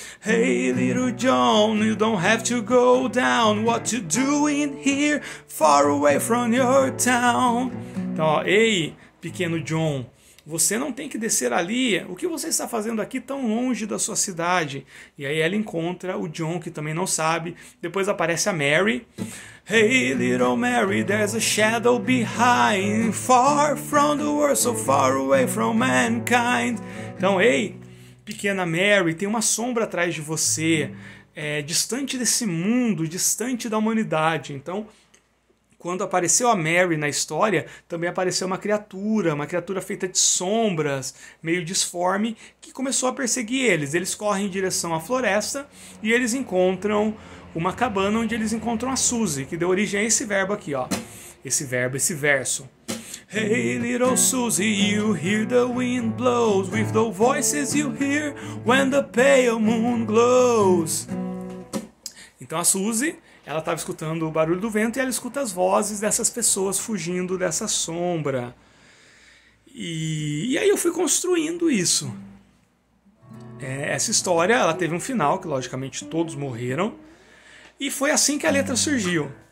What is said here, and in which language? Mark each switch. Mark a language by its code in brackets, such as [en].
[en] Hey little John, you don't have to go down. What you doing here, far away from your town? [pt] Então, ó, ei, pequeno John, você não tem que descer ali. O que você está fazendo aqui tão longe da sua cidade? E aí ela encontra o John, que também não sabe. Depois aparece a Mary. [en] Hey little Mary, there's a shadow behind, far from the world, so far away from mankind. [pt] Então, ei, pequena Mary, tem uma sombra atrás de você, distante desse mundo, distante da humanidade. Então, quando apareceu a Mary na história, também apareceu uma criatura feita de sombras, meio disforme, que começou a perseguir eles. Eles correm em direção à floresta e eles encontram uma cabana onde eles encontram a Suzy, que deu origem a esse verbo aqui, ó. Esse verso. [en] Hey little Susie, you hear the wind blows, with the voices you hear when the pale moon glows. [pt] Então a Suzy, ela estava escutando o barulho do vento e ela escuta as vozes dessas pessoas fugindo dessa sombra. E aí eu fui construindo isso. Essa história, ela teve um final, que logicamente todos morreram, e foi assim que a letra surgiu.